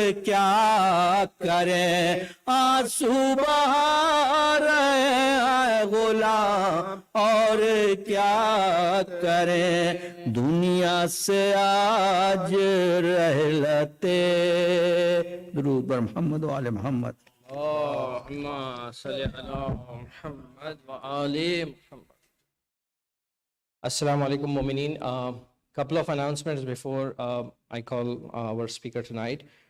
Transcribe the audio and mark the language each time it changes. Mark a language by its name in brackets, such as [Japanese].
[Urdu] کیا کریں، آنسو بہا رہے ہیں غلام اور کیا کریں، دنیا سے آج رحلتے، [Persian] درود بر محمد و آل محمد۔ [Arabic] اللهم صل على محمد وآل محمد. Assalamu alaikum mu'mineen. [English] Couple of announcements before I call our speaker tonight.